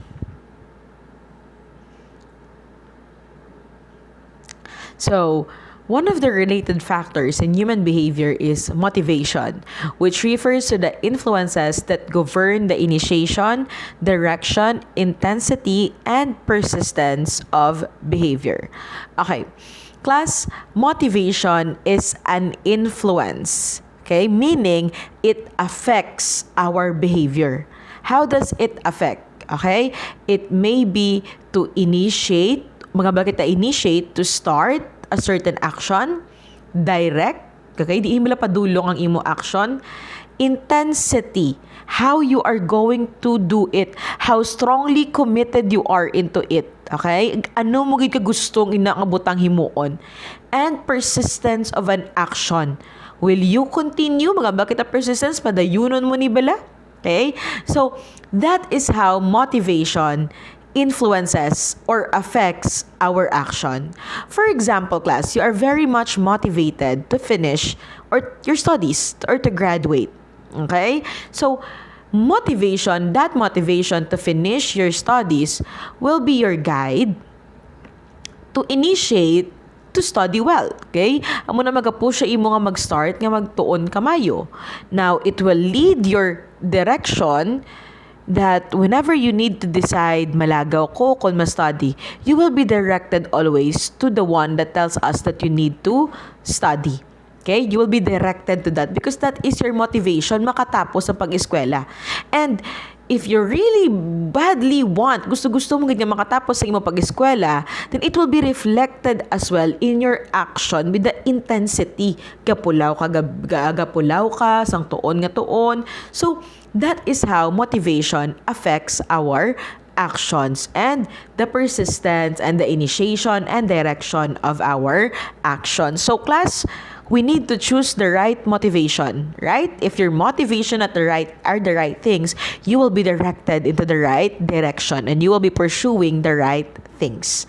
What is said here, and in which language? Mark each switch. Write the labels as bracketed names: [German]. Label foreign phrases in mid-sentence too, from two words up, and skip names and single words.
[English] So, one of the related factors in human behavior is motivation, which refers to the influences that govern the initiation, direction, intensity, and persistence of behavior. Okay, class, motivation is an influence, okay, meaning it affects our behavior. How does it affect? Okay, it may be to initiate, [Hiligaynon] mga bakit [English] initiate to start a certain action, direct, okay, [Hiligaynon] di mo padulong ang imo [English] action, intensity, how you are going to do it, how strongly committed you are into it, [Hiligaynon] okay, ano mo gid ka gustong inaabutang himuon, [English] and persistence of an action. Will you continue? [Hiligaynon] Mga bakit a persistence, padayunon mo ni bala? [English] Okay? So, that is how motivation influences or affects our action. For example, class, you are very much motivated to finish or your studies or to graduate. Okay? So, that motivation to finish your studies will be your guide to initiate to study well. Okay? [Hiligaynon] Amo na magapush sa imo nga mag-start nga magtuon kamayo. [English] Now, it will lead your direction that whenever you need to decide [Hiligaynon] malagaw ko kung ma-study, [English] you will be directed always to the one that tells us that you need to study. Okay? You will be directed to that because that is your motivation [Hiligaynon] makatapos sa pag-eskwela. [English] And if you really badly want, [Hiligaynon] gusto-gusto mo ganyan makatapos sa imo pag-eskwela, [English] then it will be reflected as well in your action with the intensity. [Hiligaynon] Gapulaw ka, sang tuon nga tuon. [English] So, that is how motivation affects our actions and the persistence and the initiation and direction of our actions. So, class, we need to choose the right motivation, right? If your motivation are the right things, you will be directed into the right direction and you will be pursuing the right things.